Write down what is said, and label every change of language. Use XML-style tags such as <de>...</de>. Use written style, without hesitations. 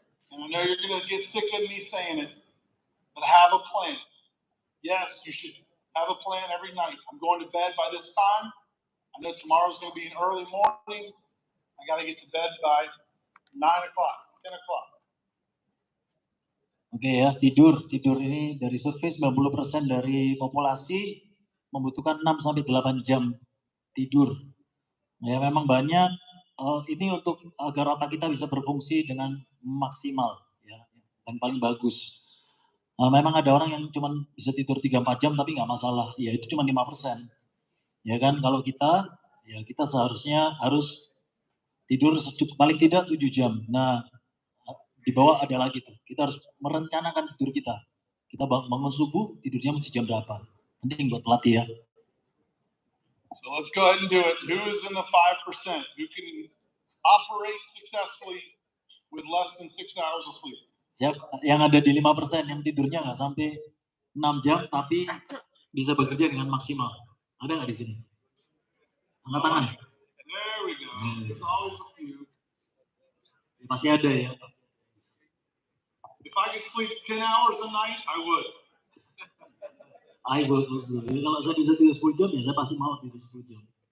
<en>And I know you're going to get sick of me saying it, but have a plan. Yes, you should have a plan every night. I'm going to bed by this time. I know tomorrow's going to be an early morning. I got to get to bed by 9 o'clock, 10 o'clock.</en> <id>Oke ya, tidur ini dari survei 90% dari populasi membutuhkan 6-8 jam tidur. Ya memang banyak, ini untuk agar otak kita bisa berfungsi dengan maksimal, ya, dan paling bagus. Memang ada orang yang cuma bisa tidur 3-4 jam tapi nggak masalah, ya itu cuma 5%. Ya kan, kalau kita seharusnya harus tidur paling tidak 7 jam. Nah, di bawah ada lagi tuh, kita harus merencanakan tidur kita. Kita bangun subuh, tidurnya mesti jam berapa. Penting buat pelatih ya.</id> <en>So let's go ahead and do it. Who is in the 5% who can operate successfully with less than 6 hours of sleep?</en> <id>Siapa yang ada di 5% yang tidurnya nggak sampai 6 jam tapi bisa bekerja dengan maksimal? Ada nggak di sini? Angkat tangan.</id> <en>There we go. There's always a few.</en> <id>Pasti ada ya.</id> <en>If I could sleep 10 hours a night, I would. I would also.</en> <id>Jadi kalau saya bisa tidur 10 jam ya saya pasti mau tidur 10 jam.</id>